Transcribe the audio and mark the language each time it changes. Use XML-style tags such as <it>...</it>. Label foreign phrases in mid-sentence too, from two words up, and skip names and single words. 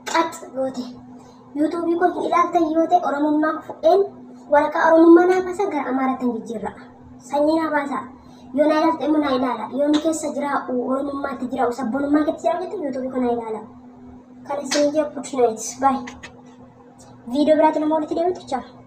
<om>Qax goote. YouTube koo hin ilaaltan yoo ta'e Oromummaa koo fudheen waraqaa Oromummaa naa baasa gara Amaaraatti hin jijjiirra. Sanyii naa baasa. Yoo na ilaalte immoo na ilaala. Yoo nu keessa jiraa'u, Oromummaatti jiraa'u, sabboonummaa keessa jiraa'u jette YouTube koo na ilaala. Kan isin hin jee,</om> <en>good night. Bye.</en> <om>Viidiyoo biraatiin immoo walitti deebitu. Ciao.</om>